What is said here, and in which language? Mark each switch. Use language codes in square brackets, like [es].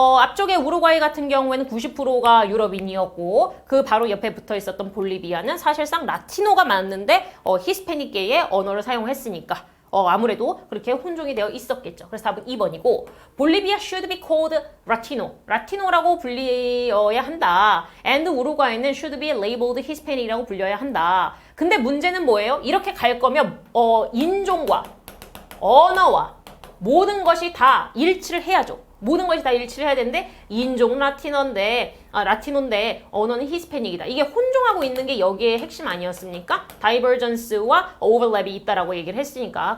[ko] 앞쪽에 우루과이 같은 경우에는 90%가 유럽인이었고 그 바로 옆에 붙어 있었던 볼리비아는 사실상 라티노가 맞는데 히스패닉계의 언어를 사용했으니까 아무래도 그렇게 혼종이 되어 있었겠죠. 그래서 답은 2번이고 볼리비아 [en] should be called Latino. [ko] 라티노라고 불려야 한다. [en] And [ko] 우루과이는 [en] should be labeled [ko] Hispanic이라고 불려야 한다. 근데 문제는 뭐예요? 이렇게 갈 거면 인종과 언어와 모든 것이 다 일치를 해야죠. 모든 것이 다 일치를 해야 되는데 인종 라티노인데 언어는 히스패닉이다. 이게 혼종하고 있는 게 여기에 핵심 아니었습니까? 다이버전스와 오버랩이 있다라고 얘기를 했으니까.